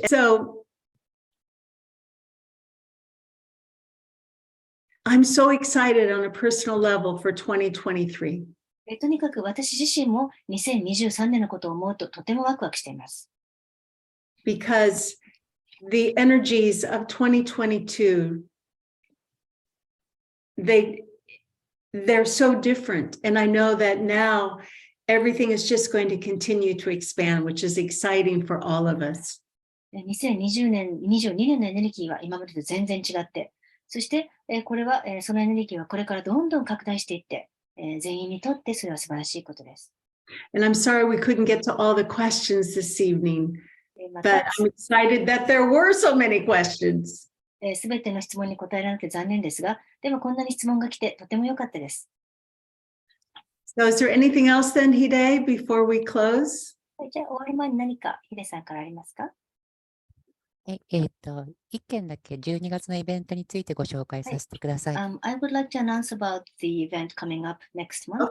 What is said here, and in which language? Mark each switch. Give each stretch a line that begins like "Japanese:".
English: So I'm so excited on a personal level for 2023.
Japanese: とにかく私自身も2023年のことを思うととてもワクワクしています。
English: Because the energies of 2022, they're so different. And I know that now everything is just going to continue to expand, which is exciting for all of us.
Japanese: 2020年、22年のエネルギーは今までと全然違って、そしてこれはそのエネルギーはこれからどんどん拡大していって、全員にとってそれは素晴らしいことです。
English: And I'm sorry we couldn't get to all the questions this evening, but I'm excited that there were so many questions.
Japanese: すべての質問に答えられなくて残念ですが、でもこんなに質問が来てとても良かったです。
English: So is there anything else then, Hide, before we close?
Japanese: じゃあ終わる前に何かヒデさんからありますか？一件だけ12月のイベントについてご紹介させてください。
English: I would like to announce about the event coming up next month.